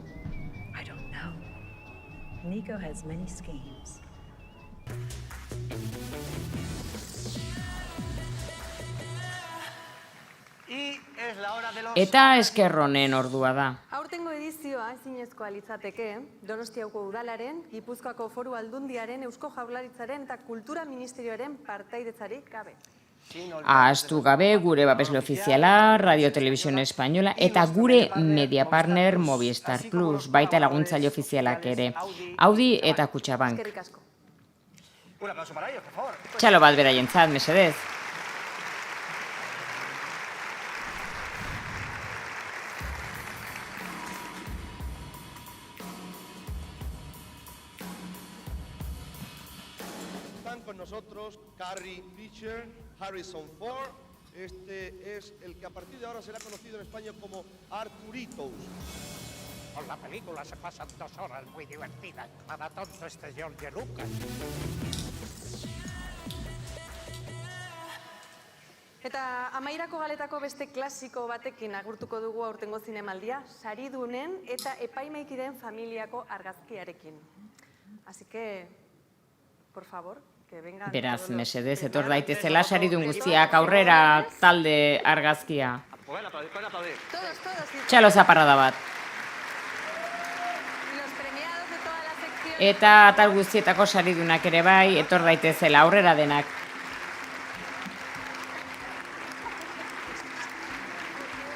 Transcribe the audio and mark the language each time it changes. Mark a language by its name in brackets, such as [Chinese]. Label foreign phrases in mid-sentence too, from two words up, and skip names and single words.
[English] I don't know. Nico has many schemes. [Basque] Eta esker honen ordua da. Aurtengo edizioa ezinezkoa litzateke, Donostiako udalaren, Gipuzkoako Foru Aldundiaren, Eusko Jaurlaritzaren eta Kultura Ministerioaren partaidetzarik gabe. Ahaztu gabe gure babesle ofiziala, Radio Televisión Española eta gure [English] media partner [Basque] Movistar Plus, baita laguntzaile ofizialak ere. Audi eta Kutxabank. Txalo bat beraientzat, mesedez. [Spanish] Están con nosotros Carrie Fisher, Harrison Ford. Este es el que a partir de ahora será conocido en España como Arturitos. Con la película se pasan 2 horas muy divertidas. Cada tonto este George Lucas. [Basque] Eta amairako galetako beste klasiko batekin agurtuko dugu aurtengo zinemaldia, saridunen eta epaimaikideen familiako argazkiarekin. [Spanish] Así que, por favor, que vengan... [Basque] Beraz, mesedez, etor daitezela saridun guztiak aurrera talde argazkia. Txalo zaparrada bat. Eta atal guztietako saridunak ere bai, etor daitezela aurrera denak.